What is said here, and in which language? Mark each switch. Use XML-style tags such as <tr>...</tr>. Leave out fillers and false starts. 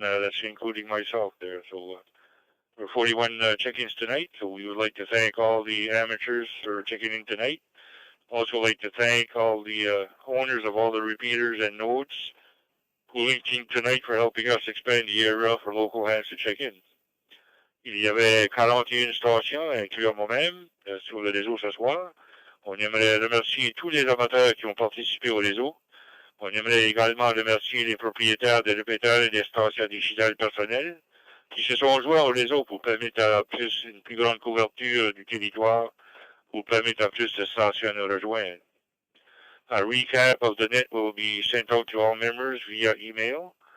<en>That's including myself there. So we're 41 check-ins tonight. So we would like to thank all the amateurs for checking in tonight. Also like to thank all the owners of all the repeaters and nodes who linked in tonight for helping us expand the area for local hands to check in.</en> <fr>Il y avait 41 stations, incluant moi-même, sur le réseau ce soir. On aimerait remercier tous les amateurs qui ont participé au réseau. On aimerait également remercier les propriétaires des répéteurs et des stations digitales personnelles qui se sont joints au réseau pour permettre une plus grande couverture du territoire, pour permettre à plus de stations de nous rejoindre.</fr> <en>A recap of the net will be sent out to all members via email.</en>